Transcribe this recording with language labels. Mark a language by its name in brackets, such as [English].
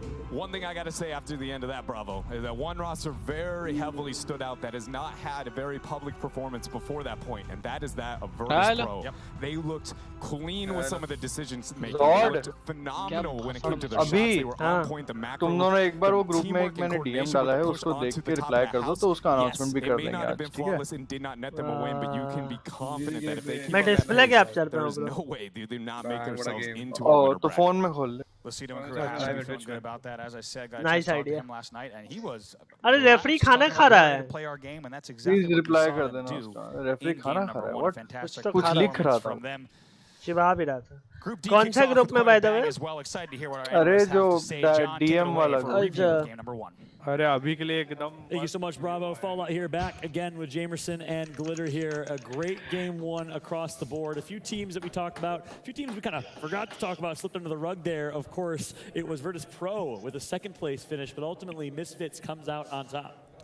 [English] One thing I got to say after the end of that, Bravo, is that one roster very heavily stood out that has not had a very public performance before that point, and that is that of Virtus Pro. Yep. They looked clean with some of the decisions making. They looked phenomenal when it came to their shots. They were on point. The macro. [Hindi] तुम दोनों एक बार वो group में एक मैंने DM डाला है उसको देख के रिप्लाई कर दो तो उसका अनाउंसमेंट भी कर देंगे आज, ठीक है? मैं डिस्प्ले कैप्चर पे हूँ ब्रो। तो फोन में खोल ले। [English] Lucido and crew have to be feeling good about that. As I said, got nice to talk to idea. him last night, and he was. [Hindi] अरे रेफरी खाना खा रहा है. [English] Play our game, and that's exactly Please reply [Hindi] कर देना उसका. Referee खाना खा रहा है. [English] What? [Hindi] कुछ लिख रहा था. चिढ़ा भी रहा था. कौन सा ग्रुप में [English] by the way? [Hindi] अरे जो DM वाला ग्रुप. अरे अभी के लिए एकदम. [English] Thank you so much, Bravo. Fallout here back again with Jamerson and Glitter here. A great game 1 across the board. A few teams that we talked about. A few teams we kind of forgot to talk about, slipped under the rug there. Of course, it was Virtus Pro with a 2nd place finish, but ultimately Misfits comes out on top.